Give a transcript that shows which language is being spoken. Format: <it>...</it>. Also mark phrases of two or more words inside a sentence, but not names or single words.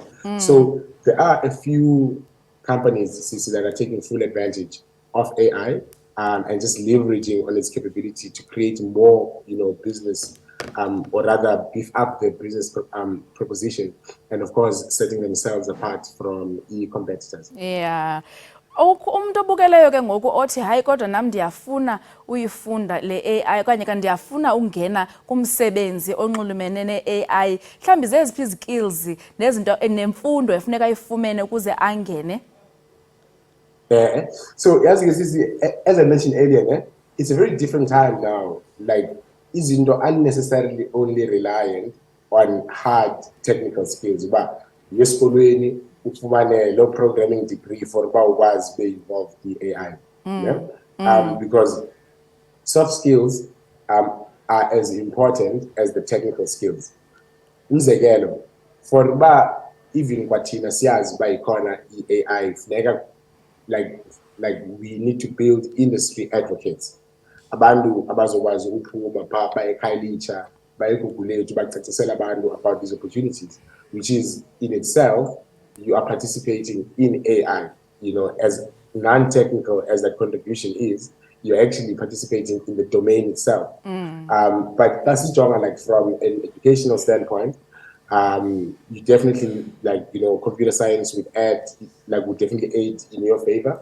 <en>So there are a few companies, CC, that are taking full advantage of AI and just leveraging on its capability to create more, business, or rather beef up the business proposition, and of course setting themselves apart from e-competitors. Yeah.</en> <xh>Umuntu obukeleyo ke ngoku othi hayi kodwa nam ndiyafuna uyifunda le AI okanye kanti ndiyafuna ungena kumsebenzi onxulumene ne-AI, mhlawumbi zeziphi izikills nezinto nemfundo efuneka ayifumene ukuze angene?</xh> <en>So as you can see, as I mentioned earlier, it's a very different time now. Like, izinto unnecessarily only reliant on hard technical skills, but</en> <xh>yesikolweni ufumane</xh> <en>low programming degree for</en> <xh>uba ukwazi</xh> <en>be involved in AI. Because soft skills are as important as the technical skills.</en> <xh>Umzekelo, for uba even kwathina siyazi uba ikhona i-AI, funeka</xh> <en>like we need to build industry advocates.</en> <xh>Abantu abazokwazi ukuphuma pha ekhaya bayegugule ukuthi bacacisele abantu</xh> <en>about these opportunities, which is in itself, you are participating in AI. As non-technical as that contribution is, you're actually participating in the domain itself. But that's stronger, like from an educational standpoint, you definitely, computer science would definitely aid in your favor.</en>